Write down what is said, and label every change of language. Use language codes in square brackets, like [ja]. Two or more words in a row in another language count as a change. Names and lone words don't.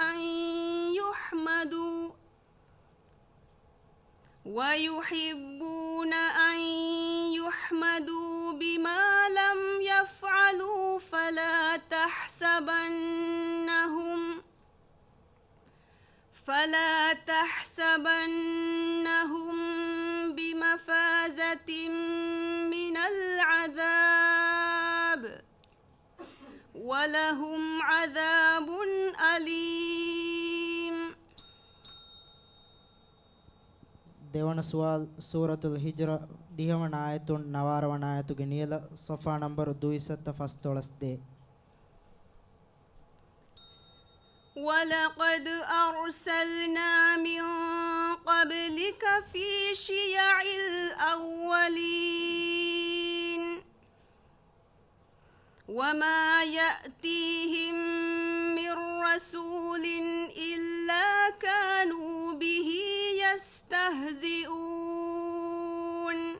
[ar] أن يحمدوا بما لم يفعلوا فلا تحسبنهم بمفازة من العذاب ولهم عذاب أليم. [si] දෙවන සූරතුල් හිජ්ර දිහවන ආයතුන් නවාරවන ආයතුගේ නියල සොෆා නම්බර 213 [ar] ولقد أرسلنا من قبلك في شيع الأولين وما يأتيهم من رسول إلا كانوا به يستهزئون.